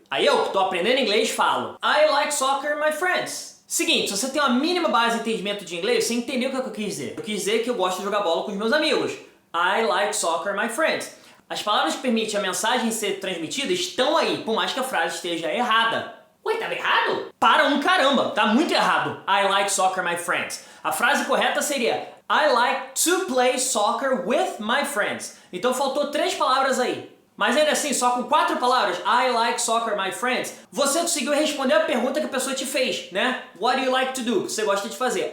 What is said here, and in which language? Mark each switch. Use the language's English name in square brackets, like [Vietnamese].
[Portuguese] Aí eu, que tô aprendendo inglês, falo, I like soccer, my friends. Seguinte, se você tem uma mínima base de entendimento de inglês, você entendeu o que eu quis dizer. Eu quis dizer que eu gosto de jogar bola com os meus amigos. [English] I like soccer, my friends. [Portuguese] As palavras que permitem a mensagem ser transmitida estão aí, por mais que a frase esteja errada. Ué, tava errado? Para um caramba, tá muito errado. [English] I like soccer, my friends. A frase correta seria I like to play soccer with my friends. [Portuguese] Então faltou 3 palavras aí. Mas ainda assim, só com 4 palavras, I like soccer, my friends, você conseguiu responder a pergunta que a pessoa te fez, né? [English] What do you like to do? O que você gosta de fazer?